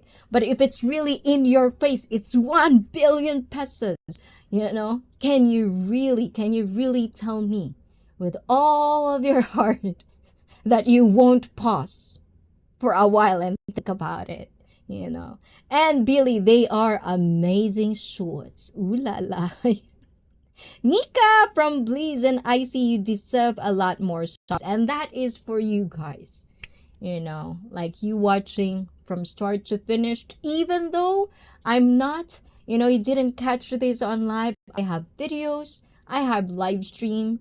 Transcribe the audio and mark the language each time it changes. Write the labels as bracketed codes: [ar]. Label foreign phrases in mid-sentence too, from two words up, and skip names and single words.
[en] But if it's really in your face, it's 1 billion pesos. You know, can you really tell me with all of your heart that you won't pause for a while and think about it? You know, and Billy, they are amazing shorts. Ooh la la. Nika from Bleeze and ICEE, you deserve a lot more subs. And that is for you guys. You know, like you watching from start to finish. Even though I'm not, you know, you didn't catch this on live. I have videos. I have live stream.